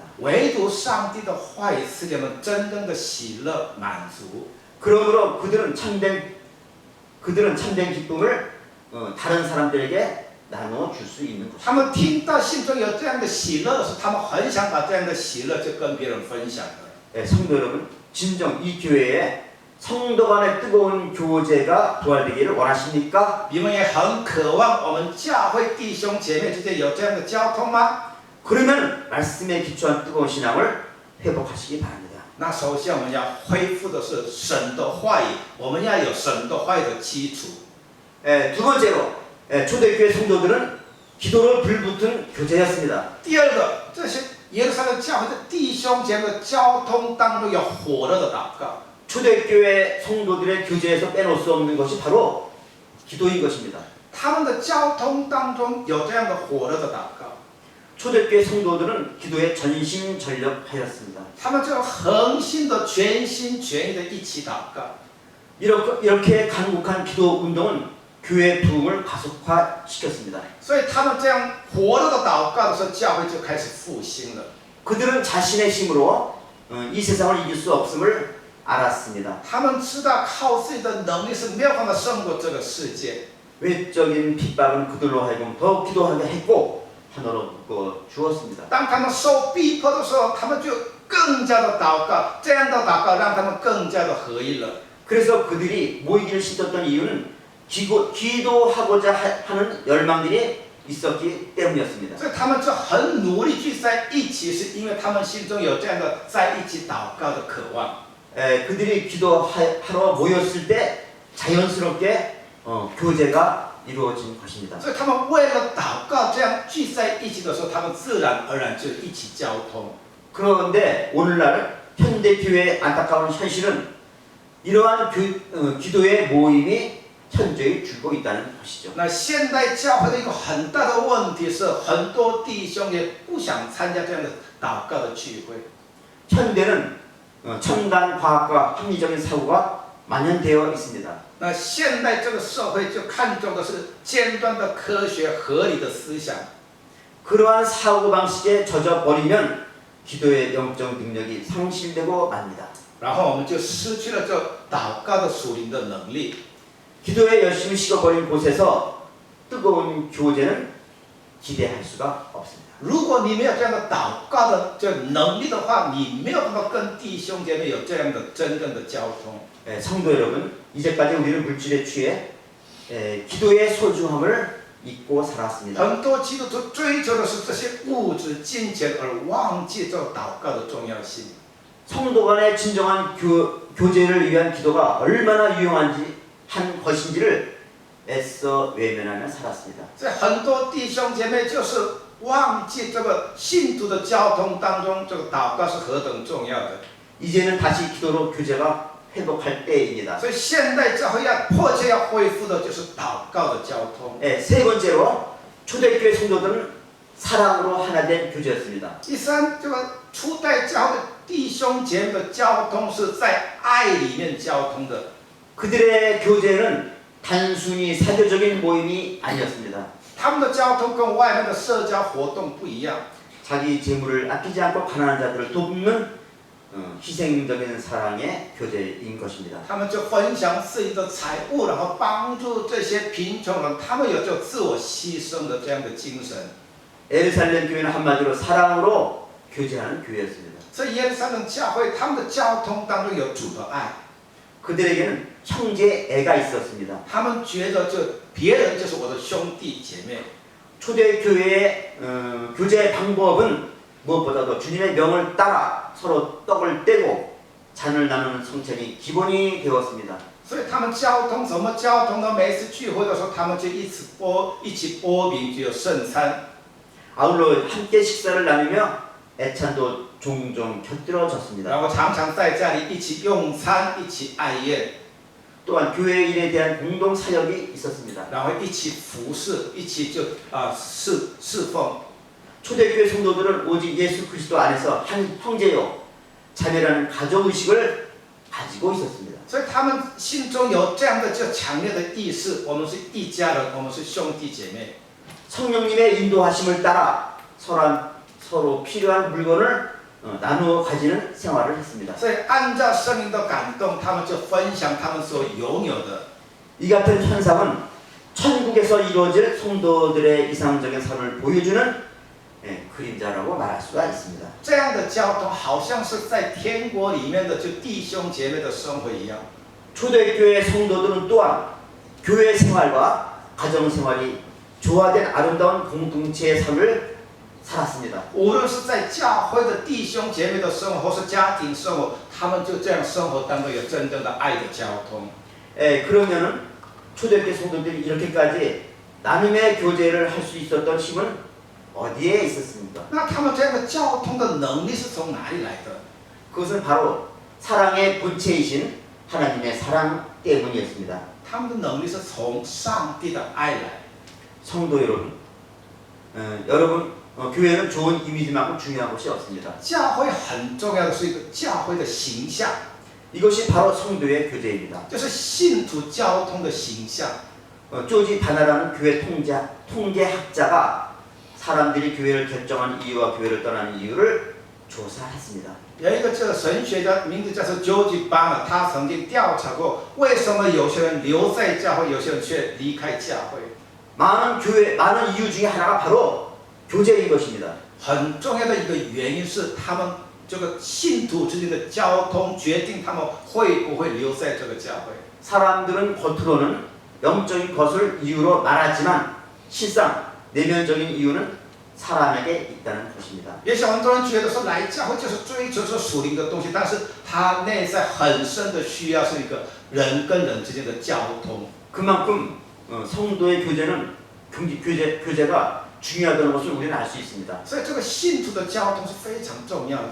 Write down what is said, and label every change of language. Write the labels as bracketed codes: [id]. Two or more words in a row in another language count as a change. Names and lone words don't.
[zh] 唯独上帝的话语赐给我们真正的喜乐、满足。 [ko] 그러므로 그들은 참된 기쁨을 다른 사람들에게 나눠 줄 수 있는 것입니다. [zh] 他们听到心中有这样的喜乐时，他们很想把这样的喜乐就跟别人分享的。 [ko] 성도 여러분, 진정 이 교회에 성도 간의 뜨거운 교제가 부활되기를 원하십니까? [zh] 你们也很渴望我们教会弟兄姐妹之间有这样的交通吗？ [ko] 그러면 말씀에 기초한 뜨거운 신앙을 회복하시기 바랍니다. [zh] 那首先我们要恢复的是神的话语，我们要有神的话语的基础。 [ko] 두 번째로 초대교회 성도들은 기도로 불붙은 교제였습니다. [zh] 第二个，这些耶路撒冷教会的弟兄姐妹的交通当中有火热的祷告。 [ko] 초대교회 성도들의 교제에서 빼놓을 수 없는 것이 바로 기도인 것입니다. [zh] 他们的交通当中有这样的火热的祷告， [ko] 초대교회 성도들은 기도에 전심전력하였습니다. [zh] 他们就恒心的、全心全意的一起祷告。 [ko] 이렇게 간곡한 기도 운동은 교회 부흥을 가속화시켰습니다. [zh] 所以他们这样火热的祷告的时候，教会就开始复兴了。 [ko] 그들은 자신의 힘으로 이 세상을 이길 수 없음을 알았습니다. [zh] 他们知道靠自己的能力是没有办法胜过这个世界。 [ko] 외적인 핍박은 그들로 하여금 더 기도하게 했고 하나로 묶어 주었습니다. [zh] 当他们受逼迫的时候，他们就更加的祷告，这样的祷告让他们更加的合一了。 [ko] 그래서 그들이 모이기를 시켰던 이유는 기도하고자 하는 열망들이 있었기 때문이었습니다. [zh] 所以他们就很努力聚在一起，是因为他们心中有这样的在一起祷告的渴望。 [ko] 그들이 기도하러 모였을 때 자연스럽게 교제가 이루어진 것입니다. [zh] 所以他们为了祷告这样聚在一起的时候，他们自然而然就一起交通。 [ko] 그런데 오늘날 현대교회의 안타까운 현실은 이러한 기도의 모임이 현저히 줄고 있다는 것이죠. [zh] 那现代教会的一个很大的问题是，很多弟兄也不想参加这样的祷告的聚会。 [ko] 현대는 첨단 과학과 합리적인 사고가 만연되어 있습니다. [zh] 那现代这个社会就看重的是尖端的科学、合理的思想。 [ko] 그러한 사고방식에 젖어버리면 기도의 영적 능력이 상실되고 맙니다. [zh] 然后我们就失去了这祷告的属灵的能力。 [ko] 기도에 열심히 식어버린 곳에서 뜨거운 교제는 기대할 수가 없습니다. [zh] 如果你没有这样的祷告的这能力的话，你没有办法跟弟兄姐妹有这样的真正的交通。 [ko] 성도 여러분, 이제까지 우리는 물질에 취해 기도의 소중함을 잊고 살았습니다. [zh] 很多基督徒追求的是这些物质、金钱，而忘记这祷告的重要性。 [ko] 성도 간의 진정한 교제를 위한 기도가 얼마나 유용한 것인지를 애써 외면하며 살았습니다. [zh] 这很多弟兄姐妹就是忘记这个信徒的交通当中，这个祷告是何等重要的。 [ko] 이제는 다시 기도로 교제가 회복할 때입니다. [zh] 所以现代教会要迫切要恢复的就是祷告的交通。 [ko] 세 번째로 초대교회 성도들은 사랑으로 하나 된 교제였습니다. [zh] 第三，这个初代教会的弟兄姐妹的交通是在爱里面交通的。 [ko] 그들의 교제는 단순히 사교적인 모임이 아니었습니다. [zh] 他们的交通跟外面的社交活动不一样。 [ko] 자기 재물을 아끼지 않고 가난한 자들을 돕는 희생적인 사랑의 교제인 것입니다. [zh] 他们就分享自己的财物，然后帮助这些贫穷人，他们有就自我牺牲的这样的精神。 [ko] 에르살렘 교회는 한마디로 사랑으로 교제하는 교회였습니다. [zh] 所以耶路撒冷教会他们的交通当中有主的爱， [ko] 그들에게는 형제애가 있었습니다. [zh] 他们觉得就别人就是我的兄弟姐妹。 [ko] 초대교회의 교제 방법은 무엇보다도 주님의 명을 따라 서로 떡을 떼고 잔을 나누는 성찬이 기본이 되었습니다. [zh] 所以他们交通怎么交通呢？每一次聚会的时候，他们就一起拨饼，就有圣餐。 [ko] 아울러 함께 식사를 나누며 애찬도 종종 곁들여졌습니다. [zh] 然后常常在家里一起用餐，一起爱宴， [ko] 또한 교회 일에 대한 공동 사역이 있었습니다. [zh] 然后一起服侍，一起就侍奉。 [ko] 초대교회 성도들은 오직 예수 그리스도 안에서 한 형제요 자매라는 가족의식을 가지고 있었습니다. [zh] 所以他们心中有这样的就强烈的意识，我们是一家人，我们是兄弟姐妹。 [ko] 성령님의 인도하심을 따라 서로 필요한 물건을 나누어 가지는 생활을 했습니다. [zh] 所以按照圣灵的感动，他们就分享他们所拥有的。 [ko] 이 같은 현상은 천국에서 이루어질 성도들의 이상적인 삶을 보여주는 그림자라고 말할 수가 있습니다. [zh] 这样的交通好像是在天国里面的就弟兄姐妹的生活一样。 [ko] 초대교회 성도들은 또한 교회 생활과 가정 생활이 조화된 아름다운 공동체의 삶을 살았습니다. [zh] 无论是在教会的弟兄姐妹的生活，或是家庭生活，他们就这样生活当中有真正的爱的交通。 [ko] 그러면은 초대교회 성도들이 이렇게까지 나눔의 교제를 할 수 있었던 힘은 어디에 있었습니까? [zh] 那他们这样的交通的能力是从哪里来的？ [ko] 그것은 바로 사랑의 본체이신 하나님의 사랑 때문이었습니다. [zh] 他们的能力是从上帝的爱来。 [ko] 성도 여러분, 교회는 좋은 이미지만큼 중요한 것이 없습니다. [zh] 教会很重要的是一个教会的形象， [ko] 이것이 바로 성도의 교제입니다. [zh] 就是信徒交通的形象。 [ko] 조지 바나라는 교회 통계학자가 사람들이 교회를 결정한 이유와 교회를 떠나는 이유를 조사했습니다. [zh] 有一个这个神学家，名字叫做 George Barna， 他曾经调查过为什么有些人留在教会，有些人却离开教会。 [ko] 많은 이유 중에 하나가 바로 교제인 것입니다. [zh] 很重要的一个原因是他们这个信徒之间的交通决定他们会不会留在这个教会。 [ko] 사람들은 겉으로는 영적인 것을 이유로 말하지만 실상 내면적인 이유는 사람에게 있다는 것입니다. [zh] 也许很多人觉得说来教会就是追求说属灵的东西，但是他内在很深的需要是一个人跟人之间的交通。 [ko] 그만큼 성도의 교제가 중요하다는 것을 우리는 알 수 있습니다. [zh] 所以这个信徒的交通是非常重要的。